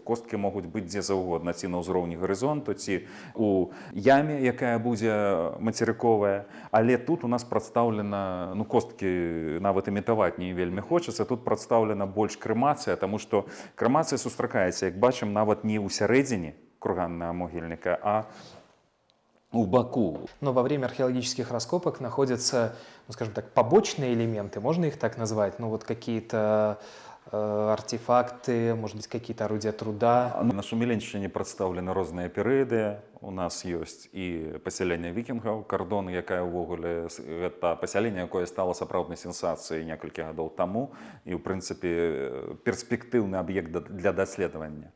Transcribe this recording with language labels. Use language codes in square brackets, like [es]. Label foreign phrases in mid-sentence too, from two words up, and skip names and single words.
[be] Косткі могуць быць дзе заўгодна, ці на ўзроўні гарызонту, ці у яме, якая будзе мацерыковая. Але тут у нас прадстаўлена, ну, косткі нават імітаваць не вельмі хочацца, тут прадстаўлена больш крэмацыя, таму што крэмацыя сустракаецца, як бачым, нават не ў сярэдзіне [ru] курганного могильника, [be] а у боку. [ru] Но во время археологических раскопок находятся, ну, скажем так, побочные элементы, можно их так назвать? Ну вот какие-то артефакты, может быть, какие-то орудия труда. [be] На Шуміліншчыне прадстаўлены розныя перыяды. У нас ёсць і пасяленне вікінгаў, кардон, якая ўвогуле, гэта пасяленне, якое стала сапраўднай сенсацыяй некалькі гадоў таму, і, ў прынцыпе, перспектыўны аб'ект для даследавання.